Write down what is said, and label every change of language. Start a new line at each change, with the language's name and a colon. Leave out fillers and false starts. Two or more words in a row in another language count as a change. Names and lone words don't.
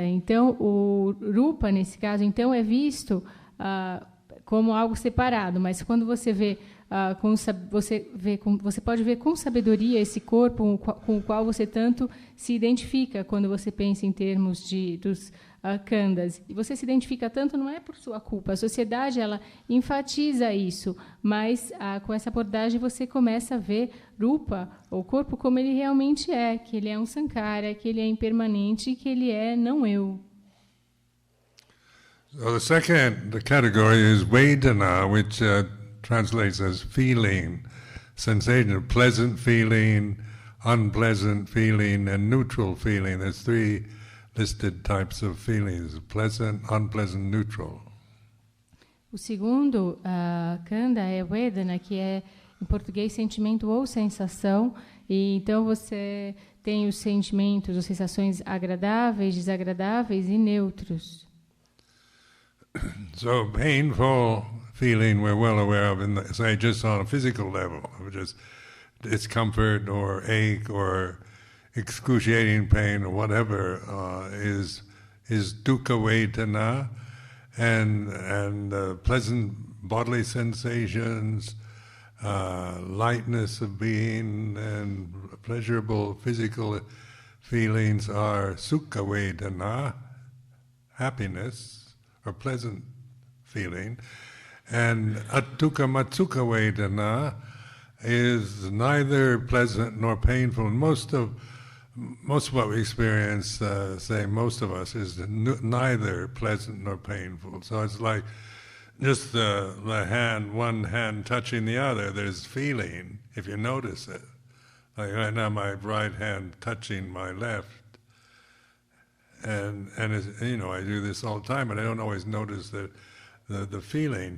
Portuguese: Então, o rupa, nesse caso, então, é visto como algo separado, mas quando você vê, você pode ver com sabedoria esse corpo com o qual você tanto se identifica quando você pensa em termos dos khandhas. E você se identifica tanto não é por sua culpa. A sociedade ela enfatiza isso, mas com essa abordagem você começa a ver rupa, o corpo, como ele realmente é, que ele é um sankhara, que ele é impermanente, que ele é não eu.
English: So the second category is vedana, which translates as feeling, sensation, pleasant feeling, unpleasant feeling, and neutral feeling. There's 3 listed types of feelings: pleasant, unpleasant, neutral.
Portuguese: O segundo khandha é vedana, que é em português, sentimento ou sensação. E então você tem os sentimentos ou sensações agradáveis, desagradáveis e neutros.
English: So painful feeling we're well aware of, say just on a physical level, of just discomfort or ache or excruciating pain or whatever
Pali: is dukkha vedana,
English: and pleasant bodily sensations, lightness of being, and pleasurable physical feelings are
Pali: sukha vedana,
English: happiness or pleasant feeling, and
Pali: dukkha matsukha vedana
English: is neither pleasant nor painful. Most of what we experience, say most of us, is neither pleasant nor painful. So it's like just the hand, one hand touching the other. There's feeling, if you notice it. Like right now, my right hand touching my left, and it's, you know, I do this all the time, but I don't always notice the feeling.